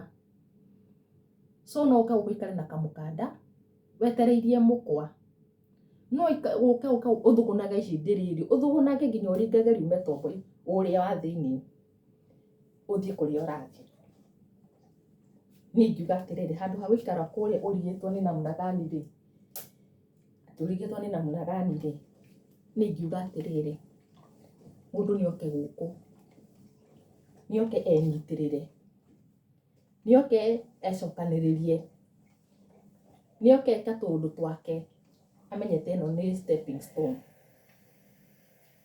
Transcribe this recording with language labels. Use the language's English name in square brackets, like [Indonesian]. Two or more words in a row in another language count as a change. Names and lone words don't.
[Kikuyu] So no ũka ũikare na kamũkanda wetereirie mũkwa no ũka ũthũgũnaga ihĩndĩ rĩrĩ ũthũgũnage nginya ũringage riume tombo ũrĩa wa thĩinĩ ũthiĩ kũrĩa ũrathiĩ. Niĩ ngiuga atĩrĩrĩ handũ ha gũikara kũrĩa ũrigĩtwo nĩ namna gani rĩ tũrigĩtwo nĩ namna gani rĩ niĩ ngiuga atĩrĩrĩ mũndũ nĩ oke gũkũ nĩ oke enyitĩrĩre nĩ oke ecokanĩrĩrie nĩ oke eka tũũndũ twake amenyete ĩno nĩ [English] stepping stone.